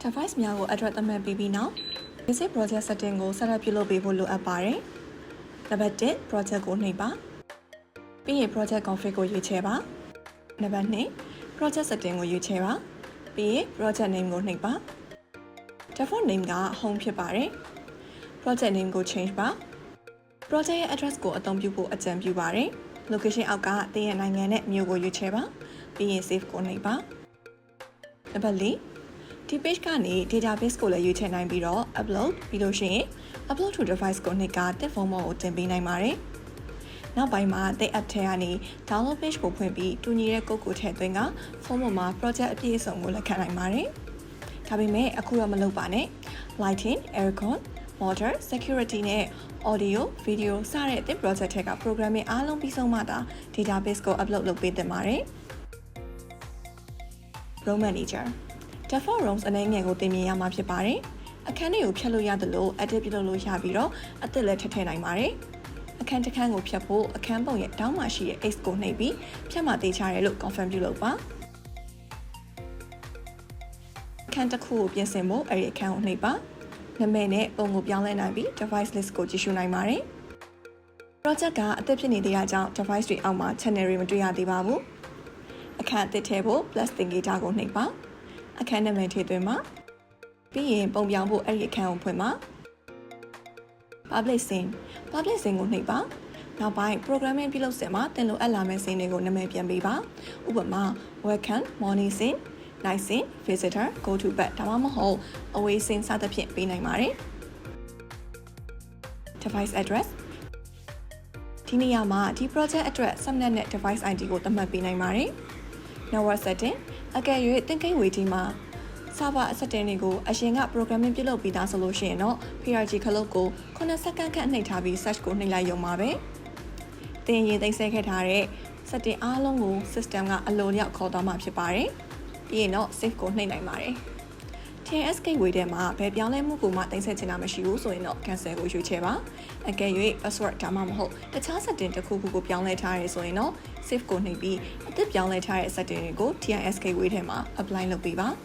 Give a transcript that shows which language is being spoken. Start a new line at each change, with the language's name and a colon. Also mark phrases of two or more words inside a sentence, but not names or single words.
Burmese: device များကို address သတ်မှတ်ပြီးနောက်
English: basic project setting
Burmese: ကို
English: set up
Burmese: ပြုလုပ်ပေးဖို့လိုအပ်ပါတယ်။နံပါတ်1 project ကိုနှိပ်ပါ။ပြီးရင်
English: project config
Burmese: ကိုရွေးချယ်ပါ။နံပါတ်2
English: project setting
Burmese: ကိုရွေးချယ်ပါ။ပြီးရင်
English: project name
Burmese: ကိုနှိပ်ပါ။
English: default name
Burmese: က home ဖြစ်ပါတယ်။
English: project name
Burmese: ကို change ပါ။ project ရဲ့ address ကိုအသုံးပြုဖို့အကြံပြုပါတယ်။ location အောက်ကသ င်ရဲ့နိုင်ငံနဲ့မြို့ကိုရွေးချယ်ပါ။ပြီးရင် save ကိုနှိပ်ပါ။နံပါတ်4ဒီ page ကနေ database ကိုလည်းရွေးချယ်နိုင်ပြီးတော့ upload ပြီးလို့ရှိရင်
English: upload to device
Burmese: ကိုနှိပ်ကတစ် format ကိုတင်ပေးနိုင်ပါတယ်။နောက်ပိုင်းမှာသင် app ထဲကနေ
English: download page
Burmese: ကိုဖွင့်ပြီးတူညီတဲ့ code ကိုထည့်သွင်းက format မှာ project အပြည့်အစုံကိုလက်ခံနိုင်ပါတယ်။ဒါပေမဲ့အခုတော့မလုပ်ပါနဲ့။
English: lighting, aircon, water, security
Burmese: နဲ့
English: audio, video
Burmese: စတဲ့သင် project ထဲက programming အားလုံးပြီးဆုံးမှသာ database ကို upload လုပ်ပေးသင့်ပါတယ် ။
English: Row Manager default rows
Burmese: အနေငယ်ကိုတင်မြင်ရမှာဖြစ်ပါတယ်။အခန်းတွေကိုဖြတ်လို့ရတယ်လို့ edit ပြုလုပ်လို့ရပြီးတော့အသစ်လည်းထည့်နိုင်ပါတယ်။အခန်းတစ်ခန်းကိုဖြတ်ဖို့အခန်းပုံရဲ့တောင်းမှာရှိတဲ့ X ကိုနှိပ်ပြီးဖြတ်မှတေချရတယ်လို့ confirm ပြုလုပ်ပါ ။အခန်းတစ်ခုကိုပြင်ဆင်ဖို့အဲ့ဒီအခန်းကိုနှိပ်ပါ။နာမည်နဲ့ပုံကိုပြောင်းလဲနိုင်ပြီး
English: device list
Burmese: ကိုကြည့်ရှုနိုင်ပါတယ်။ project ကအသစ်ဖြစ်နေသေးတာကြောင့် device တွေအောက်မှာ channel တွေမတွေ့ရသေးပါဘူး။အခန်းအသစ်ထည့်ဖို့
English: plus indicator
Burmese: ကိုနှိပ်ပါ။အခန်းနာမည်ထည့်သွင်းပါပြီးရင်ပုံပြောင်းဖို့အဲ့ဒီအခန်းကိုဖွင့်ပါ
English: public scene
Burmese: ကိုနှိပ်ပါနောက်ပိုင်း programming ပြုလုပ်စင်မှာသင်လိုအပ်လာမယ့် scene တွေကိုနာမည်ပြန်ပေးပါဥပမာ
English: welcome morning scene night scene visitor go to bed
Burmese: ဒါမှမဟုတ်
English: away scene
Burmese: စသဖြင့်ပေးနိုင်ပါတယ်
English: device address
Burmese: ဒီနေရာမှာဒီ
English: project address subnet
Burmese: နဲ့
English: device ID
Burmese: ကိုသတ်မှတ်ပေးနိုင်ပါတယ်
English: network setting
Burmese: အကယ်၍သင်ကိန်းဝေဒီမှာ
English: server setting
Burmese: တွေကိုအရင်က programming ပြုလုပ်ပြီးသားဆိုလို့ရှိရင်တော့ PRG ခလုတ်ကို9စက္ကန့်ခန့်နှိပ်ထားပြီး search ကိုနှိပ်လိုက်ရုံပါပဲသင်ရင်သိမ်းဆည်းခဲ့ထားတဲ့ setting အားလုံးကို system ကအလိုလျောက်ခေါ်သွားမှာဖြစ်ပါတယ်ပြီးရင်တော့ save ကိုနှိပ်နိုင်ပါတယ် TNS gateway ထဲမှာဘယ်ပြောင်းလဲမှုကိုမှသိမ်းဆည်းချင်တာမရှိဘူးဆိုရင်တော့ cancel ကိုရွေးချယ်ပါအကယ်၍ password ဒါမှမဟုတ်တခြား setting တစ်ခုခုကိုပြောင်းလဲထားရဲဆိုရင်တော့ save ကိုနှိပ်ပြီးအသစ်ပြောင်းလဲထားတဲ့ setting တွေကို TNS gateway ထဲမှာ apply လုပ်ပေးပါ